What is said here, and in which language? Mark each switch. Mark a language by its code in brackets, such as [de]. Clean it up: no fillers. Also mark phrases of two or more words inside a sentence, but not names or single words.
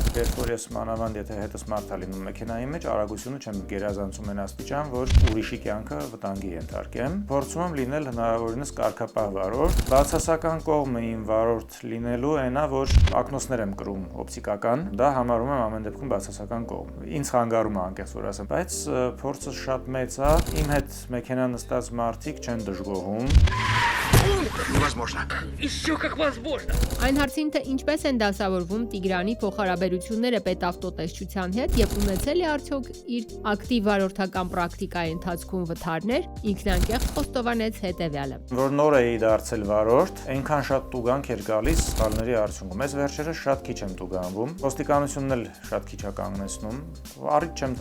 [hy] Երբ որ ես մանավանդ եթե հետս մարդ է լինում մեքենայի մեջ, արագությունը չեմ գերազանցում այն աստիճան, որ ուրիշի կյանքը վտանգի ենթարկեմ։ Փորձում եմ լինել հնարավորինս կարգապահ վարորդ։ Բացասական կողմը իմ վարորդ լինելու այնա, որ ակնոցներ եմ կրում օպտիկական, դա համարում եմ ամեն դեպքում բացասական կողմ։ Ինձ խանգարում է անկեղծ որ ասեմ, բայց փորձը շատ մեծ է, իմ հետ մեքենա նստած մարդիկ չեն դժգոհում։ [ru] Невозможно. Еще как возможно. [hy] Այն հարցին, թե ինչպես են դասավորվում Տիգրանի փոխհարաբերությունները պետավտոտեսչության հետ եւ ունեցել է արդյոք իր ակտիվ վարորդական պրակտիկայի ընթացքում վթարներ, ինքն անկեղծ խոստովանեց հետեւյալը. Որ նոր էի դարձել վարորդ, այնքան շատ տուգանք էր գալիս սխալների արդյունքում։ Այս վերջերս շատ քիչ եմ տուգանվում։ Ոստիկանությունն էլ շատ քիչ է կանգնեցնում։ Առիթ չեմ